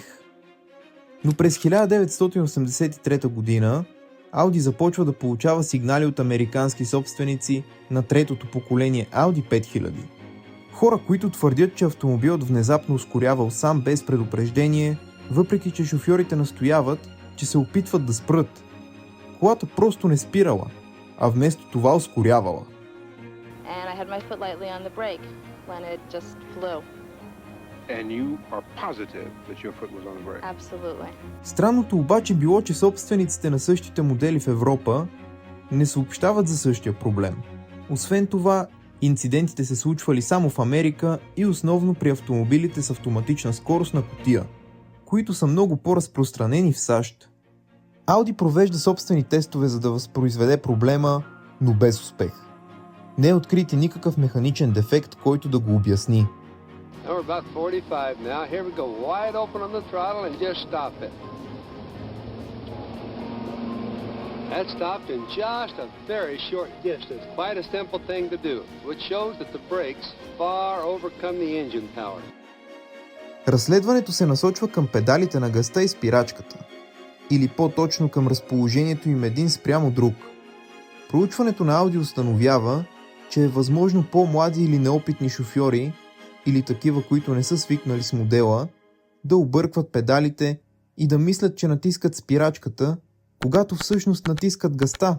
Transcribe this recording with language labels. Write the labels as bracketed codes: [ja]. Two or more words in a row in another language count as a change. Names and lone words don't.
[bg] Но през 1983 година Audi започва да получава сигнали от американски собственици на третото поколение Audi 5000. Хора, които твърдят, че автомобилът внезапно ускорявал сам без предупреждение, въпреки че шофьорите настояват, че се опитват да спрат. Колата просто не спирала, а вместо това ускорявала. [en] And I had my foot lightly on the brake when it just flew. And you are positive that your foot was on the brake? Absolutely. [bg] Странното обаче било, че собствениците на същите модели в Европа не съобщават за същия проблем. Освен това, инцидентите се случвали само в Америка и основно при автомобилите с автоматична скоростна кутия, които са много по-разпространени в САЩ. Audi провежда собствени тестове, за да възпроизведе проблема, но без успех. Не е открит и никакъв механичен дефект, който да го обясни. [en] We're about 45 now. Here we go. Wide open on the throttle and just stop it. That stopped in just a very short distance. Quite a simple thing to do, which shows that the brakes far overcome the engine power. [bg] Разследването се насочва към педалите на газта и спирачката, или по-точно към разположението им един спрямо друг. Проучването на Audi установява, че е възможно по-млади или неопитни шофьори, или такива, които не са свикнали с модела, да объркват педалите и да мислят, че натискат спирачката, когато всъщност натискат газта.